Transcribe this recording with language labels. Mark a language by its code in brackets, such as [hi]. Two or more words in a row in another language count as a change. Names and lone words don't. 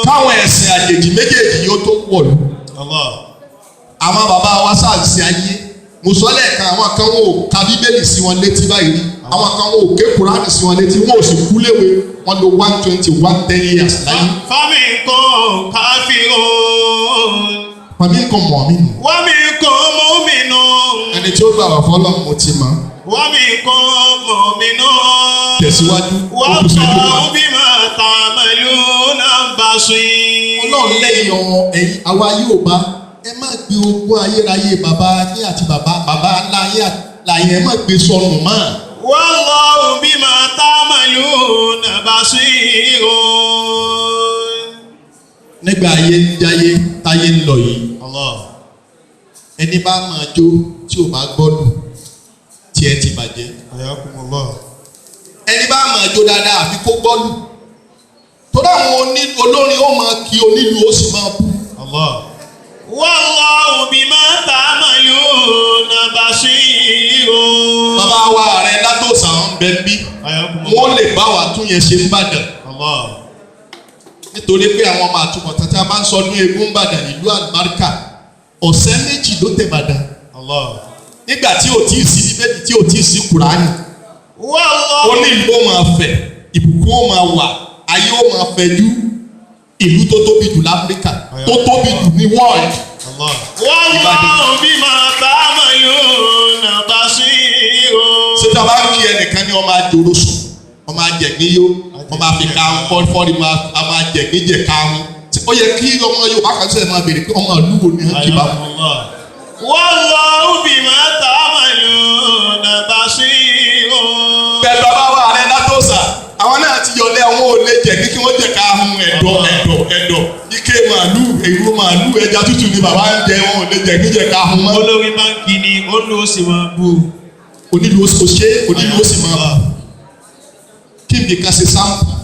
[yo] Káwọn ẹ̀sìn àjèjì méjèèjì yóò tó wọ̀lú. Àwọn bàbá wa sáàsì ayé mo sọ lẹ́ẹ̀kan àwọn kan wọn ò ka Bíbélì sí wọn létí báyìí rí àwọn kan wọn ò ké Kùránì sí wọn létí wọn ò sì kú léwe wọn lo 110 years láyé. [ar] فمنكم كافرون. فمنكم مؤمنون. ومنكم مؤمنون. [yo] Ẹni tí ó gbà wà fọlọ́ mo ti mọ̀. [ar] ومنكم مؤمنون. [yo] Tẹ̀síwájú [ar] والله بما تعملون بصير. [yo] Ọlọ́run lẹ́yìn ẹ̀yin àwa yóò bá ẹ má gbé ogún ayérayé bàbá yín àti bàbá ńlá yín àtìláyé ẹ má gbé sọnù mọ́. [ar] والله بما تعملون بصير. [yo] Nígbà ayé ń jayé táyé ń lọ yìí ẹni bá máa jó tí ò bá gbọ́dọ̀ tí ẹ ti bàjẹ́. Ẹni bá máa jó dáadáa àfi kó gbọ́dọ̀ tó dáwọn olórin ó máa kí onílù ó sì máa bú. [ar] والله بما تعملون بصير. [yo] Bàbá wa Ààrẹ Látòsà ń bẹ bí wọ́n lè bá wa tún yẹn ṣe ń bàdàn. Nítorí pé àwọn ọmọ àtúbọ̀tán tí a máa ń sọ ní eégún Ìbàdàn ìlú àlùbáríkà ọ̀sẹ̀ méjì ló tẹ̀ Ìbàdàn. Nígbà tí ò tí ì sí Bíbélì tí ò tí ì sí Kùránì. Ó ní ìlú ó máa fẹ̀, ìbùkún ó máa wà, ayé ó máa fẹ̀jú. Ìlú tó tóbi jù l'Áfíríkà tó tóbi jù ní world. [ar] والله بما تعملون بصير. [yo] Ṣé tí a bá ń kí ẹnìkan ní ọmọ àjòrò sùn, ọmọ àjẹ̀gbíyó, ọmọ àfikà fọ́ọ̀rì ọmọ àjẹ̀gbíjẹ̀ káhùn. Ó yẹ kí ọmọ Yorùbá kan sẹ́yìn máa béèrè pé ọmọ ìlú wo ni wọ́n kì bá. [ar] والله بما تعملون بصير. [yo] Bẹ́ẹ̀ bàbá wa Ààrẹ Látòsà, àwọn náà ti yọlé àwọn olè jẹ̀gbí kí wọ́n jẹ̀ káhùn ẹ̀dọ̀. Ike màálù, èrú màálù, ẹja tútù ni bàbá ń jẹ wọn olè jẹ̀gbí jẹ̀ káhùn mọ́. Olórí báńkì ni ó ló sì máa bú. Onílù ó sì máa bù. Kí n bí ká ṣe sáǹpù.